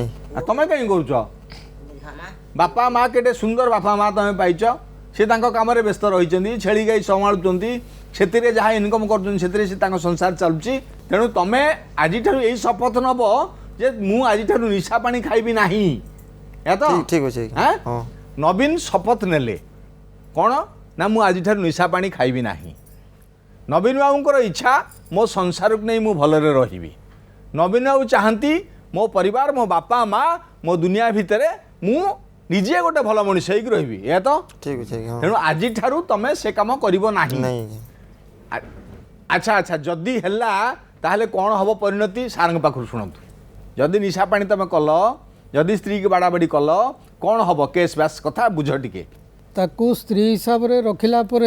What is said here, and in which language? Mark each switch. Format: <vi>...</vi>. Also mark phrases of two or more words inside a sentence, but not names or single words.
<or>ଆଉ ତମେ କାହିଁ କରୁଛ ବାପା ମା କେତେ ସୁନ୍ଦର ବାପା ମା ତମେ ପାଇଛ ସେ ତାଙ୍କ କାମରେ ବ୍ୟସ୍ତ ରହିଛନ୍ତି ଛେଳି ଗାଈ ସମ୍ଭାଳୁଛନ୍ତି ସେଥିରେ ଯାହା ଇନକମ୍ କରୁଛନ୍ତି ସେଥିରେ ସେ ତାଙ୍କ ସଂସାର ଚାଲୁଛି ତେଣୁ ତମେ ଆଜିଠାରୁ ଏଇ ଶପଥ ନେବ ଯେ ମୁଁ ଆଜିଠାରୁ ନିଶା ପାଣି ଖାଇବି ନାହିଁ ଏହା ତ</or> <hi>ठीक ठीक अच्छे</hi> <or>ହାଁ</or> <hi>हाँ</hi> <or>ନବୀନ ଶପଥ ନେଲେ କ'ଣ ନା ମୁଁ ଆଜିଠାରୁ ନିଶା ପାଣି ଖାଇବି ନାହିଁ ନବୀନ ବାବୁଙ୍କର ଇଚ୍ଛା ମୋ ସଂସାରକୁ ନେଇ ମୁଁ ଭଲରେ ରହିବି ନବୀନ ବାବୁ ଚାହାନ୍ତି ମୋ ପରିବାର ମୋ ବାପା ମା ମୋ ଦୁନିଆ ଭିତରେ ମୁଁ ନିଜେ ଗୋଟେ ଭଲ ମଣିଷ ହେଇକି ରହିବି ଏହା ତ</or> <hi>ठीक अच्छे हाँ</hi> <or>ତେଣୁ ଆଜିଠାରୁ ତମେ ସେ କାମ କରିବ ନାହିଁ</or> <hi>नहीं</hi> <or>ଆଚ୍ଛା ଆଚ୍ଛା ଯଦି ହେଲା ତାହେଲେ କ'ଣ ହେବ ପରିଣତି ସାର୍ଙ୍କ ପାଖରୁ ଶୁଣନ୍ତୁ ଯଦି ନିଶା ପାଣି ତମେ କଲ ଯଦି ସ୍ତ୍ରୀକି ବାଡ଼ାବାଡ଼ି କଲ କ'ଣ ହେବ କେସ୍ ବାସ୍ କଥା ବୁଝ ଟିକେ ତାକୁ ସ୍ତ୍ରୀ ହିସାବରେ ରଖିଲା ପରେ</or>